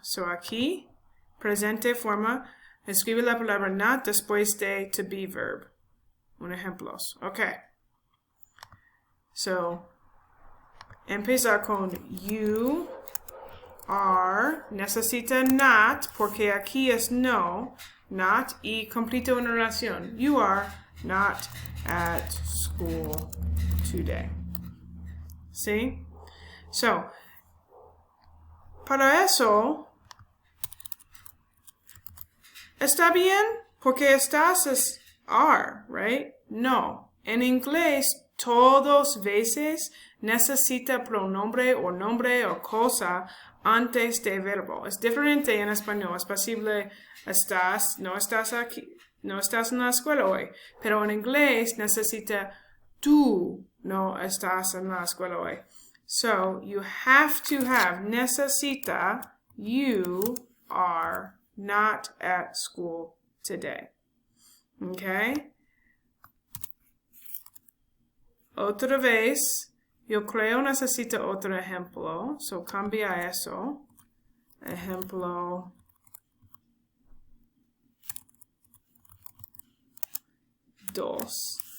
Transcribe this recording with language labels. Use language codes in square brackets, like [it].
[es] So, aquí presente forma, escribe la palabra not después de to be verb. Un ejemplos. Okay. So, empezar con you are. Necesita not porque aquí es no. Not y completa una oración. [en] You are not at school today. [es] ¿Sí? So, para eso ¿está bien? Porque estás es are, right? No. En inglés, todas veces necesita pronombre o nombre o cosa antes de verbo. Es diferente en español. Es posible estás, no estás aquí, no estás en la escuela hoy. Pero en inglés necesita tú no estás en la escuela hoy. [en] So, you have to have, necesita, you are not at school today. Okay? [es] Otra vez, yo creo necesito otro ejemplo. So, cambia eso. Ejemplo 2.